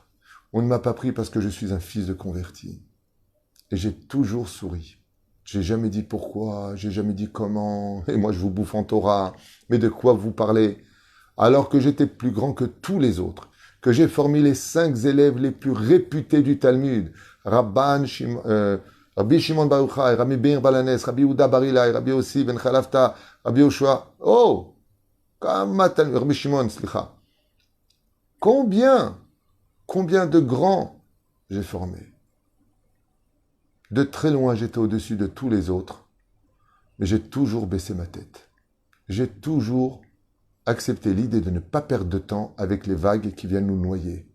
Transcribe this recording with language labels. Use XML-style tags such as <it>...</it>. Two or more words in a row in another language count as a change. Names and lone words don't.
<fr>On ne m'a pas pris parce que je suis un fils de converti. Et j'ai toujours souri. J'ai jamais dit pourquoi, j'ai jamais dit comment, et moi je vous bouffe en Torah, mais de quoi vous parlez? Alors que j'étais plus grand que tous les autres, que j'ai formé les 5 élèves les plus réputés du Talmud, Rabbi Shimon Bar Yochai, Rabbi Meir Balanes, Rabbi Yehuda Bar Ilai, Rabbi Yossi ben Chalavta, Rabbi Yoshua. Oh, Rabbi Shimon, slicha. Combien de grands j'ai formés? De très loin, j'étais au-dessus de tous les autres, mais j'ai toujours baissé ma tête. J'ai toujours accepté l'idée de ne pas perdre de temps avec les vagues qui viennent nous noyer.</fr>